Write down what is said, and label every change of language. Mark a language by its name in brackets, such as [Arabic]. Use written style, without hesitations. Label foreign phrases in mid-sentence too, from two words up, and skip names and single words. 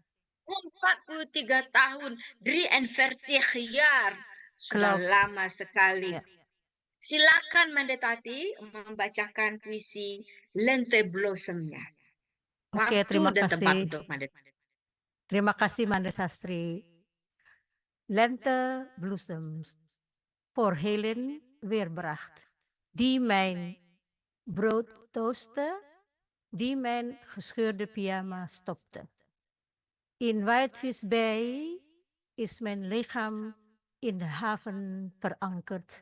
[Indonesian] 43 tahun, 43 jaar. Sudah [Dutch] Klopt. [Indonesian] lama sekali. Ya. Silakan Mandetati membacakan puisi Lente Blossomnya. Oke, Waktu terima dan tempat kasih. untuk Mandetati. Terima kasih Manda Sastri. [Dutch] Lente bloesems voor Helen Weerbracht, die mijn brood toostte, die mijn gescheurde pyjama stopte. In Whitefish-Bay is mijn lichaam in de haven verankerd.